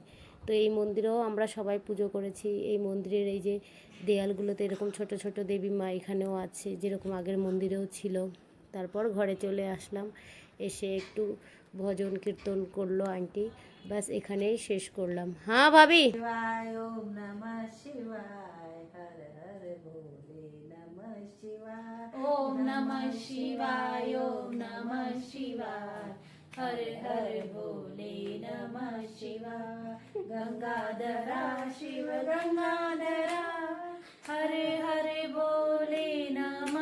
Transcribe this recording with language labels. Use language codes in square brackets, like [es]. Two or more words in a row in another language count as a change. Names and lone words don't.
[bn] তো এই মন্দিরেও আমরা সবাই পুজো করেছি। এই মন্দিরের এই যে দেয়ালগুলোতে এরকম ছোট ছোট দেবী মা এখানেও আছে, যেরকম আগের মন্দিরেও ছিল। তারপর ঘরে চলে আসলাম, এসে একটু ভজন কীর্তন করলো আন্টি, ব্যাস এখানেই শেষ করলাম। হ্যাঁ ভাবি। [hi] शिवाय ओम नमः शिवाय हर हर भोले नमः शिवाय ओम नमः शिवाय ओम नमः शिवाय हर हर भोले नमः शिवाय गंगाधरा शिव गंगाधरा हरे हरे भोले नमः